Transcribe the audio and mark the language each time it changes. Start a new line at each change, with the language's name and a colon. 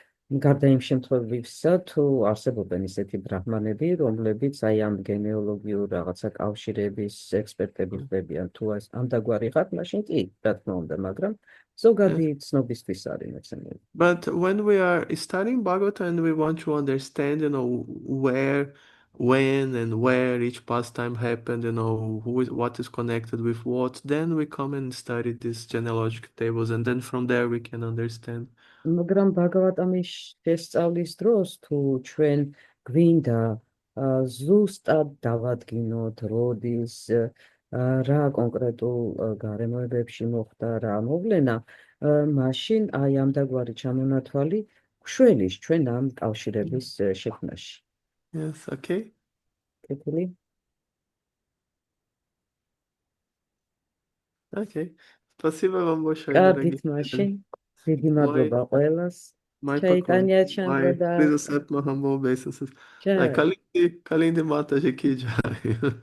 Georgian: გარდა იმ შემთხვევებისა, თუ არსებობენ ისეთი ბრაჰმანები, რომლებიც აი ამ გენეოლოგიურ რაღაცა კავშირების ექსპერტები ხდებიან, თუ ამ დაგვარი ხარ, მაშინ კი, რა თქმა უნდა, მაგრამ ზოგადი ცნობისთვის არის მეცნიერება.
English: But when we are studying Bhagavatam and we want to understand, where, when, and where each pastime happened, what is connected with what, then we come and study these genealogical tables, and then from there we can understand.
Georgian: მაგრამ ბაგავატამის შესწავლის დროს, თუ ჩვენ გვინდა ზუსტად დავადგინოთ, როდის რა კონკრეტულ გარემოებებში მოხდა რა მოვლენა, მაშინ აი ამ დაგვარი ჩამონათვალი გშველის ჩვენ ამ კავშირების შექმნაში.
English: Yes, okay.
Georgian: კეთილი?
English: Okay.
Russian: Спасибо вам большое,
Georgian: კარგით,
Russian: дорогие.
Georgian: მაშინ დიდი მადლობა ყველას.
Russian: Мой Чайтанья поклон, мой Чандра, призасад Махамбо Бейсасас.
English: Jai.
Russian: Калинди Матаджи Ки Джай.